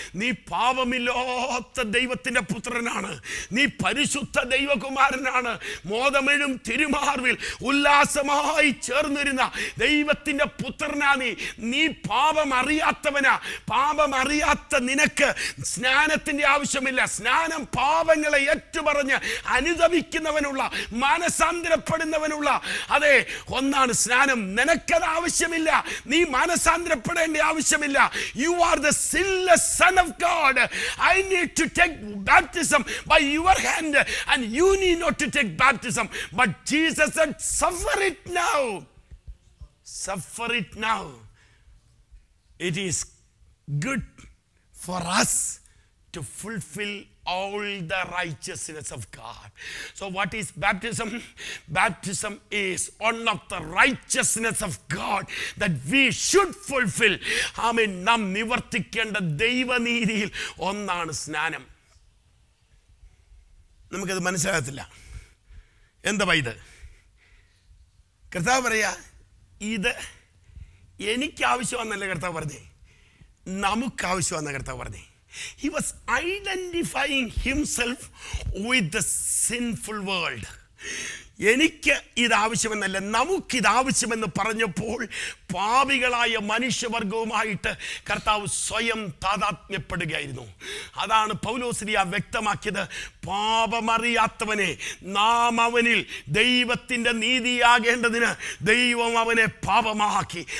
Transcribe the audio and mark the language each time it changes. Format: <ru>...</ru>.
<ml>നീ പാപമില്ലാത്ത ദൈവത്തിൻ്റെ പുത്രനാണ്, നീ പരിശുദ്ധ ദൈവകുമാരനാണ്, മോദമെഴും തിരുമാർവിൽ ഉല്ലാസമായി ചേർന്നിരുന്ന ദൈവത്തിൻ്റെ പുത്രനാ നീ പാപം അറിയാത്തവനാ. പാപം അറിയാത്ത നിനക്ക് സ്നാനത്തിൻ്റെ ആവശ്യമില്ല. സ്നാനം പാപങ്ങളെ ഏറ്റുപറഞ്ഞ് അനുദപിക്കുന്നവനുള്ള, മാനസാന്തരപ്പെടുന്നവനുള്ള അതെ ഒന്നാണ് സ്നാനം. നിനക്കത് ആവശ്യമില്ല, നീ മാനസാന്തരപ്പെടേണ്ട ആവശ്യമില്ല.</ml> <en>You are the sinless son of God. I need to take baptism by your hand and you need not to take baptism. But Jesus said, suffer it now. Suffer it now. It is good for us to fulfill all the righteousness of God. So what is baptism? Baptism is one of the righteousness of God that we should fulfill.</en> <ml>ആമേൻ. നാം നിവർത്തിക്കേണ്ട ദൈവനീതിയിൽ ഒന്നാണ് സ്നാനം. നമുക്കത് മനസ്സിലാകത്തില്ല. എന്താ ഇത്? കർത്താവ് പറയാ, ഇത് എനിക്ക് ആവശ്യമാണെന്നല്ല കർത്താവ് പറഞ്ഞേ, നമുക്ക് ആവശ്യമാണെന്ന കർത്താവ് പറഞ്ഞേ.</ml> <en>He was identifying himself with the sinful world.</en> <ml>എനിക്ക് ഇത് ആവശ്യമെന്നല്ല, നമുക്കിത് ആവശ്യമെന്ന് പറഞ്ഞപ്പോൾ പാപികളായ മനുഷ്യവർഗവുമായിട്ട് കർത്താവ് സ്വയം താതാത്മ്യപ്പെടുകയായിരുന്നു. അതാണ് പൗലോസ്ലീഹ വ്യക്തമാക്കിയത്. പാപമറിയാത്തവനെ നാം അവനിൽ ദൈവത്തിൻ്റെ നീതിയാകേണ്ടതിന് ദൈവം അവനെ പാപമാക്കി.</ml>